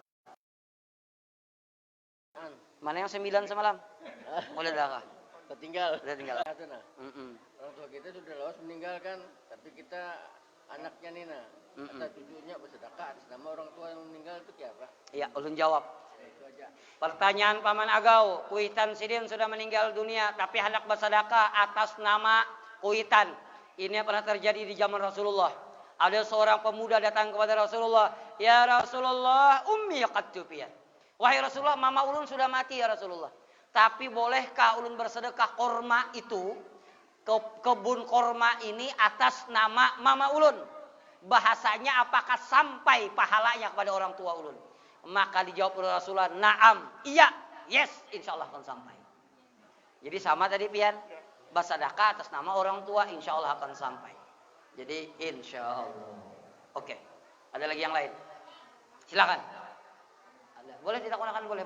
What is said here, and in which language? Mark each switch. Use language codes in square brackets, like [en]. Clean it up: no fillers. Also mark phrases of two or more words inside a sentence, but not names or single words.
[id] Mana yang 9 semalam? Mulai dah kah? Tertinggal. Udah tinggal. Orang tua kita sudah lawas meninggalkan, tapi kita anaknya Nina, atau cucunya bersedekah atas nama orang tua yang meninggal itu siapa? Iya, [bjn] ulun jawab. [id] Ya, itu aja. Pertanyaan Paman Agau, Kuitan Sidin sudah meninggal dunia, tapi hendak bersedekah atas nama Kuitan. Ini yang pernah terjadi di zaman Rasulullah. Ada seorang pemuda datang kepada Rasulullah, [ar] يا رسول الله أمي قد توفيت. [id] Wahai Rasulullah, mama ulun sudah mati [ar] يا رسول الله. [id] Tapi bolehkah ulun bersedekah korma itu, kebun korma ini atas nama mama ulun? Bahasanya apakah sampai pahalanya kepada orang tua ulun? Maka dijawab oleh Rasulullah, naam, iya, yes, [ar] إن شاء الله [id] akan sampai. Jadi sama tadi pian, bersedekah atas nama orang tua, [ar] إن شاء الله [id] akan sampai. Jadi [ar] إن شاء الله. [id] Oke, ada lagi yang lain? Silakan. Boleh tidak gunakan boleh.